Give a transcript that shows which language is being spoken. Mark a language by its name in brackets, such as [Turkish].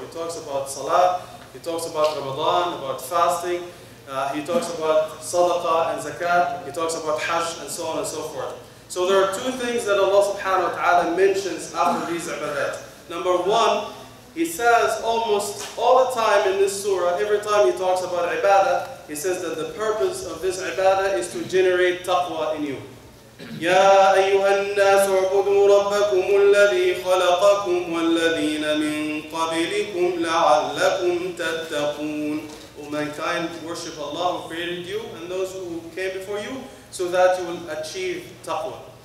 [English] He talks about salah, He talks about Ramadan, about fasting, He talks about sadaqah and zakat, He talks about hajj, and so on and so forth. So there are two things that Allah subhanahu wa ta'ala mentions after these ibadat. Number one, He says almost all the time in this surah, every time He talks about ibadah, He says that the purpose of this ibadah is to generate taqwa in you. [Arabic] يا أيها الناس اعبدوا ربكم الذي خلقكم والذين من قبلكم لعلكم تتقون. [English] O mankind, worship Allah who created you and those who came before you, so that you will achieve taqwa.